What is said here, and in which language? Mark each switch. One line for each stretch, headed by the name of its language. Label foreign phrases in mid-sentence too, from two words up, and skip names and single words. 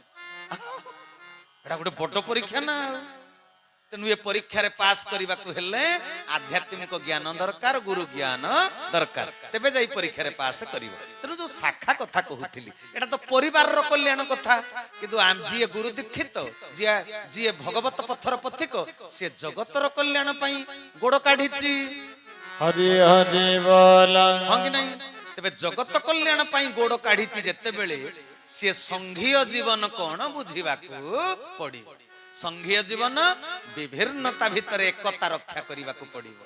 Odia: ଏଟା ଗୋଟେ ବଡ଼ ପରୀକ୍ଷା ନା ତେଣୁ ଏ ପରୀକ୍ଷା ରେ ପାସ କରିବା କୁ ହେଲେ ଆଧ୍ୟାତ୍ମିକ ଜ୍ଞାନ ଦରକାର ଗୁରୁ ଜ୍ଞାନ ଦରକାର ତେବେ ଯାଇ ପରୀକ୍ଷା ରେ ପାସ କରିବ ତେଣୁ ଯୋ ଶାଖା କଥା କହୁଥିଲି ଏଟା ତ ପରିବାର ର କଲ୍ୟାଣ କଥା କିନ୍ତୁ ଆମେ ଯେ ଗୁରୁ ଦୀକ୍ଷିତ ଜୀ ଭଗବତ ପଥର ପଥିକ ସେ ଜଗତ ର କଲ୍ୟାଣ ପାଇଁ ଗୋଡ଼ କାଢ଼ିଛି ହରି ହରି ବୋଲା ହଁ କି ନାହିଁ ତେବେ ଜଗତ କଲ୍ୟାଣ ପାଇଁ ଗୋଡ଼ କାଢ଼ିଛି ଯେତେ ବେଳେ ସେ ସଂଘୀୟ ଜୀବନ କୁ ବୁଝିବା କୁ ପଡ଼ି ସଂଘୀୟ ଜୀବନ ବିଭିନ୍ନତା ଭିତର ଏକତା ରକ୍ଷା କରିବା କୁ ପଡ଼ିବ